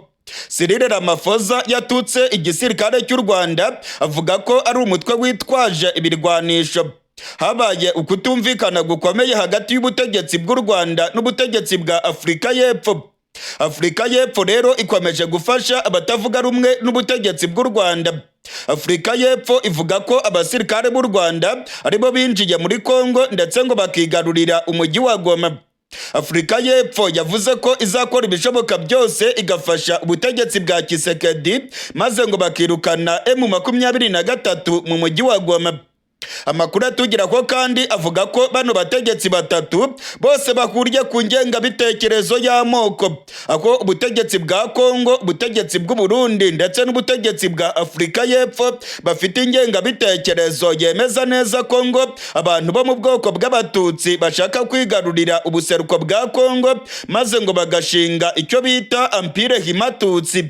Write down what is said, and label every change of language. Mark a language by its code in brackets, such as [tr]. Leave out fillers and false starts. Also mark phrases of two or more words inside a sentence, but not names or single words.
[rw] Cyril Ramaphosa yatutse igisirikare cy'u Rwanda avuga ko ari umutwe witwaje ibirwanisho. Habaye ukutumvikana gukomeye hagati y'ubutegetsi bw'u Rwanda n'ubutegetsi bwa Afurika y'Epfo. Afurika y'Epfo rero ikomeje gufasha abatavuga rumwe n'ubutegetsi bw'u Rwanda. Afurika y'Epfo ivuga ko abasirikare b'u Rwanda aribo binjiye muri Kongo ndetse ngo bakigarurira umujyi wa Goma. Afurika y'Epfo yavuze ko izakora ibishoboka byose igafasha ubutegetsi bwa Tshisekedi maze ngo bakirukana M23 mu mujyi wa Goma. Amakuru atugira ko kandi avuga ko bano bategetsi batatu bose bahuriye ku ngengabitekerezo y'amoko, aho ubutegetsi bwa Kongo, ubutegetsi bw'u Burundi ndetse n'ubutegetsi bwa Afurika y'Epfo bafite ingengabitekerezo yemeza neza ko ngo abantu bo mu bwoko bw'Abatutsi bashaka kwigarurira ubuseruko bwa Kongo maze ngo bagashinga icyo bita Empire Himatutsi.